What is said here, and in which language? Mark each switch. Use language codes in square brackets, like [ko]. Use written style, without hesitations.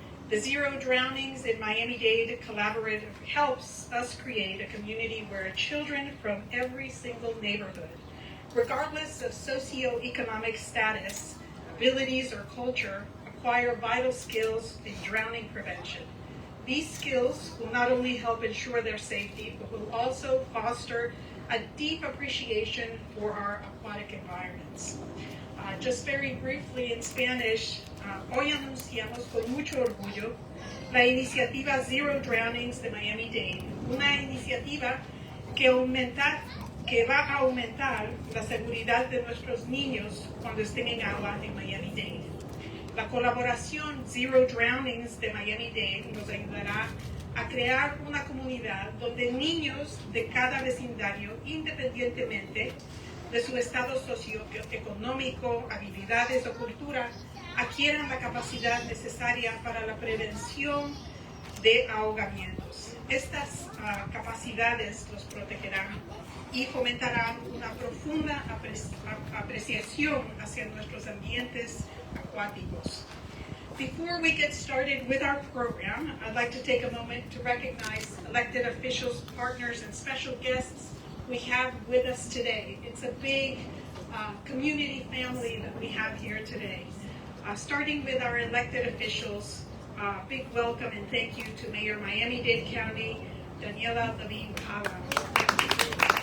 [en] The Zero Drownings in Miami-Dade collaborative helps us create a community where children from every single neighborhood, regardless of socioeconomic status, abilities, or culture, acquire vital skills in drowning prevention. These skills will not only help ensure their safety, but will also foster a deep appreciation for our aquatic environments. [es] Just very briefly in Spanish, hoy anunciamos con mucho orgullo la iniciativa Zero Drownings de Miami-Dade, una iniciativa que va a aumentar la seguridad de nuestros niños cuando estén en agua en Miami-Dade. La colaboración Zero Drownings de Miami-Dade nos ayudará a crear una comunidad donde niños de cada vecindario, independientemente de su estado socioeconómico, habilidades o cultura, adquieran la capacidad necesaria para la prevención de ahogamientos. Estas capacidades los protegerán y fomentarán una profunda apreciación hacia nuestros ambientes acuáticos. [en] Before we get started with our program, I'd like to take a moment to recognize elected officials, partners, and special guests we have with us today. It's a big community family that we have here today. Starting with our elected officials, big welcome and thank you to Mayor Miami-Dade County, Daniela 𝘾𝙬𝙬𝙤.